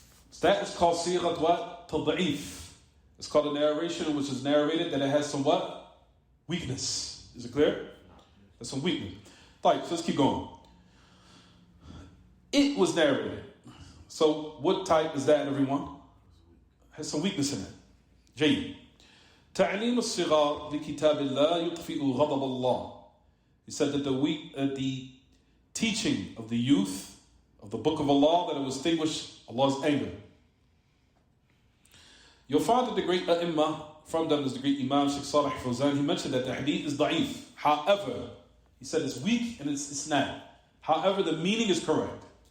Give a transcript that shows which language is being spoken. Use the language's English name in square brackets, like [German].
[English] So that is called sighat what? Tad'if. It's called a narration which is narrated that it has some what? Weakness. Is it clear? No. There's some weakness. Right, so let's keep going. It was narrated. So what type is that, everyone? Has some weakness in it. Jayyid. [Arabic] تعليم الصغار لكتاب الله يطفئ غضب الله. [English] He said that the teaching of the youth of the book of Allah, that it will extinguish Allah's anger. You'll find that the great A'imma, from them is the great Imam Sheikh Salih Fawzan, he mentioned that the hadith is da'if. However, he said it's weak and it's isnad. However, the meaning is correct.